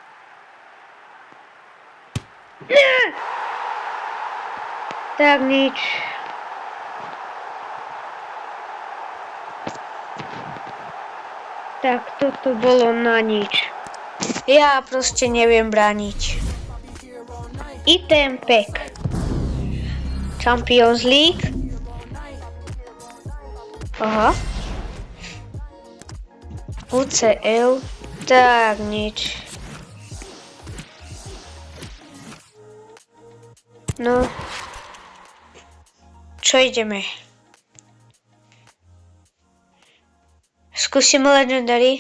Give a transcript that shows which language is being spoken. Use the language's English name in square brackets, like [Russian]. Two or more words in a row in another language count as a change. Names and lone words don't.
[Slovak] Tak nič. Tak toto bolo na nič. Ja proste neviem brániť. [English] Item pack. Champions League. [Slovak] Aha. UCL. Tak nič. No. Čo ideme? Skúsime Legendary.